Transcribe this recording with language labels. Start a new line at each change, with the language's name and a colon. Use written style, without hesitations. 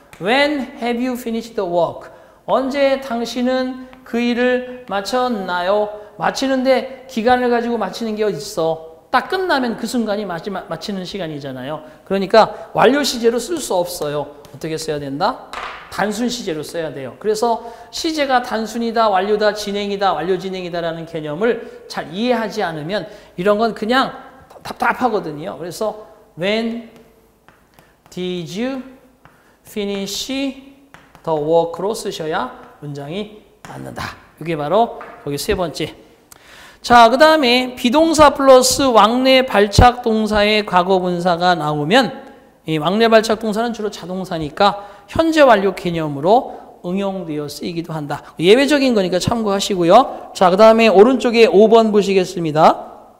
English: When have you finished the work?
Korean: 언제 당신은 그 일을 마쳤나요? 마치는데 기간을 가지고 마치는 게 어디 있어? 딱 끝나면 그 순간이 마치는 시간이잖아요. 그러니까 완료 시제로 쓸 수 없어요. 어떻게 써야 된다? 단순 시제로 써야 돼요. 그래서 시제가 단순이다, 완료다, 진행이다, 완료 진행이다라는 개념을 잘 이해하지 않으면 이런 건 그냥 답답하거든요. 그래서
English: when did you finish the work로
Korean: 쓰셔야 문장이 맞는다. 이게 바로 여기 세 번째. 자, 그 다음에 비동사 플러스 왕래 발착 동사의 과거 분사가 나오면 이 왕래 발착 동사는 주로 자동사니까 현재 완료 개념으로 응용되어 쓰이기도 한다. 예외적인 거니까 참고하시고요. 자, 그 다음에 오른쪽에 5번 보시겠습니다.